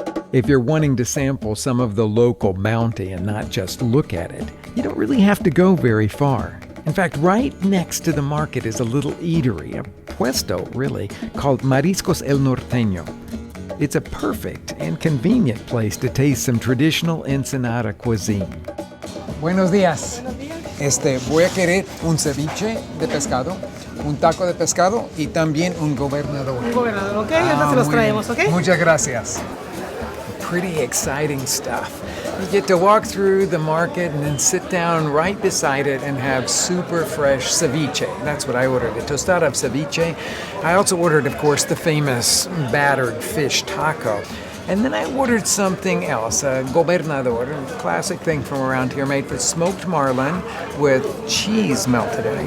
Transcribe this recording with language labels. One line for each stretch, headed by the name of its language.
English: If you're wanting to sample some of the local bounty and not just look at it, you don't really have to go very far. In fact, right next to the market is a little eatery, a puesto really, called Mariscos El Norteño. It's a perfect and convenient place to taste some traditional Ensenada cuisine.
Spanish: Buenos días. Voy a querer un ceviche de pescado, un taco de pescado y también un gobernador. Un gobernador, ok, ahorita se los traemos, ok. Muchas gracias.
English: Pretty exciting stuff. You get to walk through the market and then sit down right beside it and have super fresh ceviche. That's what I ordered, a tostada of ceviche. I also ordered, of course, the famous battered fish taco. And then I ordered something else, a gobernador, a classic thing from around here, made with smoked marlin with cheese melted in it.